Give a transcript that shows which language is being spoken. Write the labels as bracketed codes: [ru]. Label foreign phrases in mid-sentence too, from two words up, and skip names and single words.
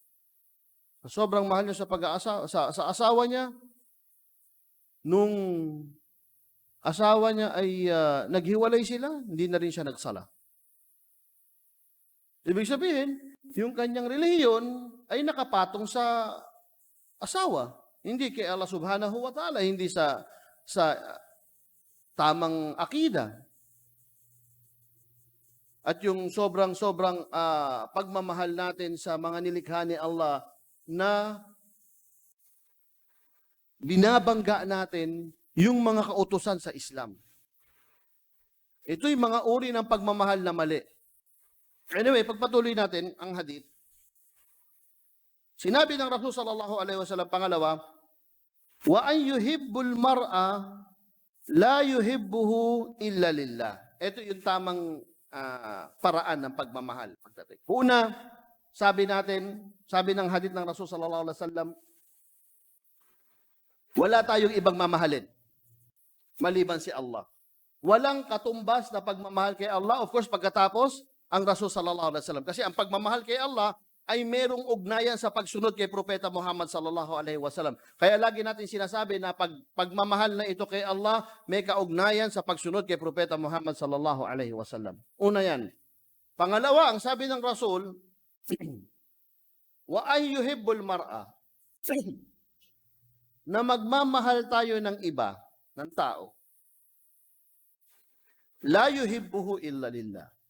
[tl] Sobrang mahal niya sa pag-aasawa, sa asawa niya, nung asawa niya ay naghiwalay sila, hindi na rin siya nagsala. Ibig sabihin, yung kanyang relihiyon ay nakapatong sa asawa. Hindi kay Allah [ar] سبحانه وتعالى, [tl] hindi sa tamang akida. At yung sobrang pagmamahal natin sa mga nilikha ni Allah na binabangga natin yung mga kautusan sa Islam. Ito'y mga uri ng pagmamahal na mali. Anyway, pagpatuloy natin ang hadith. Sinabi ng Rasul [ar] صلى الله عليه وسلم, [tl] pangalawa, [ar] وأن يحب المرء لا يحبه إلا لله. [tl] Ito yung tamang paraan ng pagmamahal. Una, sabi ng hadith ng Rasul [ar] صلى الله عليه وسلم, [tl] wala tayong ibang mamahalin maliban si Allah. Walang katumbas na pagmamahal kay Allah. [en] Of course, [tl] pagkatapos, ang Rasul [ar] صلى الله عليه وسلم. [tl] Kasi ang pagmamahal kay Allah ay merong ugnayan sa pagsunod kay Propeta Muhammad [ar] صلى الله عليه وسلم. [tl] Kaya lagi natin sinasabi na pagmamahal na ito kay Allah, may kaugnayan sa pagsunod kay Propeta Muhammad [ar] صلى الله عليه وسلم. [tl] Una yan. Pangalawa, ang sabi ng Rasul, [ar] وأن يحب المرء, [tl] na magmamahal tayo ng iba, ng tao. [ar] لا يحبه إلا لله.